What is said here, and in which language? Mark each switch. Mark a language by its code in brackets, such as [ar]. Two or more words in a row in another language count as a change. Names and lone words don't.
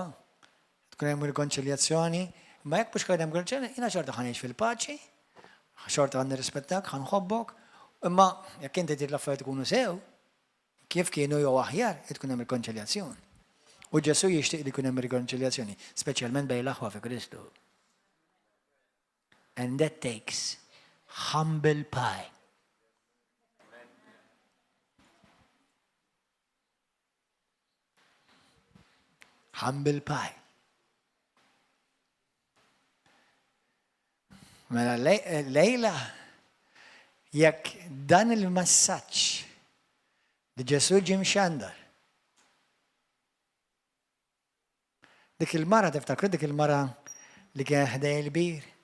[mt] Tkun hemm rikonċiljazzjoni, ma jekk mhux kien hemm rikonċiljazzjoni, jiena xorta ħanejx fil-paċi, xorta ħan nirrispettak, ħanħobbok, imma jekk inti trid l-affarijiet ikunu sew, kif kienu jew aħjar, tkun hemm rikonċiljazzjoni. U Ġesu jixtieq li jkun hemm rikonċiljazzjoni, speċjalment bejn l-aħwa fi Kristu. [en] And that takes humble pie. Humble pie. [mt] Mela lejla jekk dan il-massaġġ li Ġesu ġie mxandar. Dik il-mara tiftakru dik il-mara li kien ħdej il-bir.